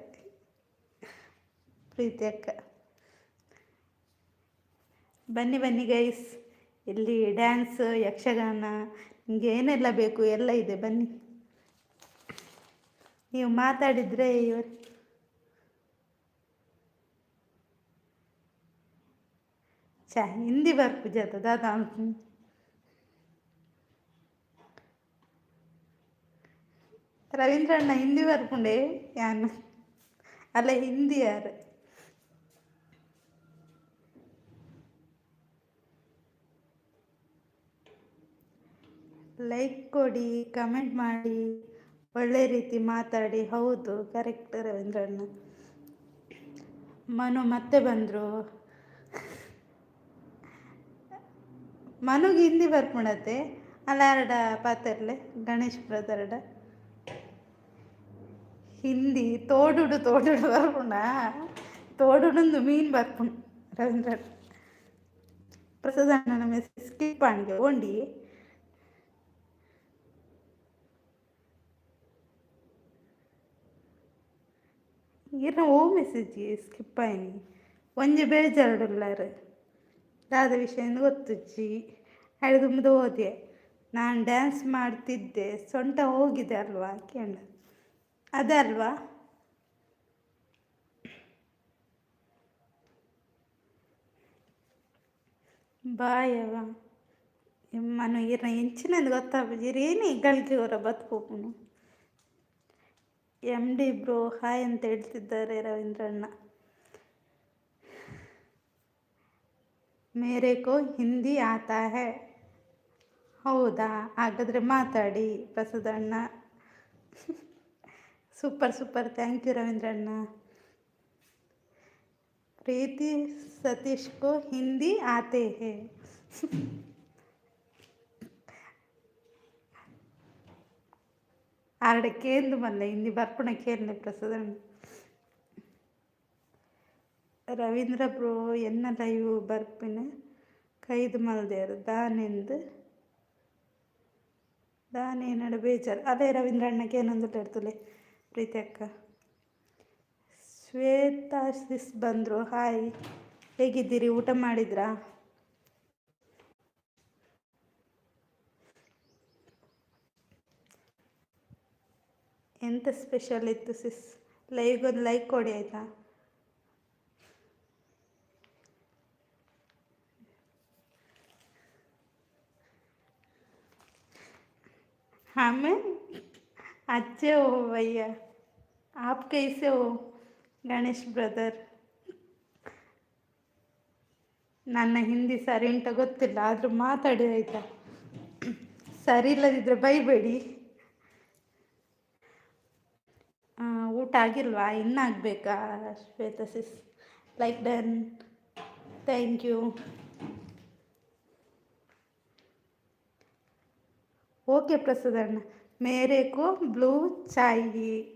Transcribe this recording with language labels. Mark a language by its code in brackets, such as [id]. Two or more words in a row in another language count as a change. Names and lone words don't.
[kn] ಪ್ರೀತಿ ಅಕ್ಕ ಬನ್ನಿ ಬನ್ನಿ ಗೈಸ್, ಇಲ್ಲಿ ಡ್ಯಾನ್ಸ್ ಯಕ್ಷಗಾನ ನಿಮಗೆ ಏನೆಲ್ಲ ಬೇಕು ಎಲ್ಲ ಇದೆ, ಬನ್ನಿ. [tcy] ನೀವು ಮಾತಾಡಿದರೆ ಇವರು ಹಿಂದಿ ಬರ್ಪು ಜಾತ ದಾದಾ ರವೀಂದ್ರಣ್ಣ ಹಿಂದಿ ಬರ್ಪುಂಡೆ ಯಾನು ಅಲ್ಲ, ಹಿಂದಿ ಯಾರು [kn] ಲೈಕ್ ಕೊಡಿ, ಕಮೆಂಟ್ ಮಾಡಿ, ಒಳ್ಳೆ ರೀತಿ ಮಾತಾಡಿ. ಹೌದು ಕರೆಕ್ಟ್ ರವೀಂದ್ರಣ್ಣ. ಮನು ಮತ್ತೆ ಬಂದರು. [tcy] ಮನುಗೆ ಹಿಂದಿ ಬರ್ಪುಣತೆ ಅಲ್ಲ, ಎರಡ ಪಾತ್ರಲೆ ಗಣೇಶ್ ಬ್ರದರ್ಡ ಹಿಂದಿ ತೋಡುಡು ಬರ್ಪುಂಡ, ತೋಡುಡು ಮೀನು ಬರ್ಪುಂಡು ರವೀಂದ್ರಣ್ಣ. ಪ್ರಸಾದಣ್ಣನ ಮೆಸೇಜ್ ಸ್ಕಿಪ್ ಆಂಗೆ ಓಂಡಿ. ಇರ ಓ ಮೆಸೇಜ್ ಸ್ಕಿಪ್ ಆಯ್ನಿ ಒಂಜಿ ಬೇಜಾರುಳ್ಳಾರು ದಾದ ವಿಷಯ ಗೊತ್ತುಜ್ಜಿ ಅಳ್ದುಂಬುದು ಹೋದೆ. [kn] ನಾನು ಡ್ಯಾನ್ಸ್ ಮಾಡ್ತಿದ್ದೆ, ಸೊಂಟ ಹೋಗಿದೆ ಅಲ್ವಾ ಕೇಳ, ಅದಲ್ವಾ. [tcy] ಬಾಯವ ಮನು ಇರ ಎಂಚಿನದು ಗೊತ್ತಾಗ್ಬಿದ್ದೀರಿ ಏನು ಇಗಳಿಗೆ ಅವರ ಬದುಕೋಪನು. [kn] MD [en] bro hi [kn] ಅಂತ ಹೇಳ್ತಿದ್ದಾರೆ ರವೀಂದ್ರಣ್ಣ. [hi] मेरे को हिंदी आता है. [kn] ಹೌದಾ, ಹಾಗಾದರೆ ಮಾತಾಡಿ ಪ್ರಸಾದಣ್ಣ. [en] super thank you ರವೀಂದ್ರಣ್ಣ. [hi] ಪ್ರೀತಿ ಸತೀಶ್ ಕೋ ಹಿಂದಿ ಆತೆ ಹೇ. [tcy] ಆರಡೆ ಕೇಂದು ಮಲ್ಲ ಹಿಂದಿ ಬರ್ಪುಣ ಕೇಳನೆ ಪ್ರಸಾದಣ್ಣ. ರವೀಂದ್ರ ಬ್ರೋ ಎನ್ನ ಲೈವ್ ಬರ್ಪಿನ ಕೈದು ಮಲ್ದೇರು ದಾನೇನಡ ಬೇಜಾರು. [kn] ಅದೇ ರವೀಂದ್ರಣ್ಣಕ್ಕೆ ಏನಂದು ಹೇಳ್ತಲೆ ಪ್ರೀತಿ ಅಕ್ಕ. ಶ್ವೇತಾಶಿಸ್ ಬಂದರು ಹಾಯ್, ಹೇಗಿದ್ದೀರಿ, ಊಟ ಮಾಡಿದ್ರಾ? ಎಂತ ಸ್ಪೆಷಲ್ ಇತ್ತು ಸಿಸ್? ಲೈವ್ಗೊಂದು ಲೈಕ್ ಕೊಡಿ ಆಯಿತಾ. [hi] हमें अच्छे हो भैया, आप कैसे हो गणेश ब्रदर? [kn] ನನ್ನ ಹಿಂದಿ ಸರಿ ಉಂಟ ಗೊತ್ತಿಲ್ಲ, ಆದರೂ ಮಾತಾಡಿ ಆಯಿತಾ. ಸರಿ ಇಲ್ಲದಿದ್ದರೆ ಬೈಬೇಡಿ. ಊಟ ಆಗಿಲ್ವಾ? ಇನ್ನಾಗಬೇಕಾ ಶ್ವೇತಾ ಸಿಸ್? [en] like done. thank you. [kn] ಓಕೆ ಪ್ರಸಾದಣ್ಣ, ಮೇರೆಗೂ ಬ್ಲೂ ಚಾಯಿ.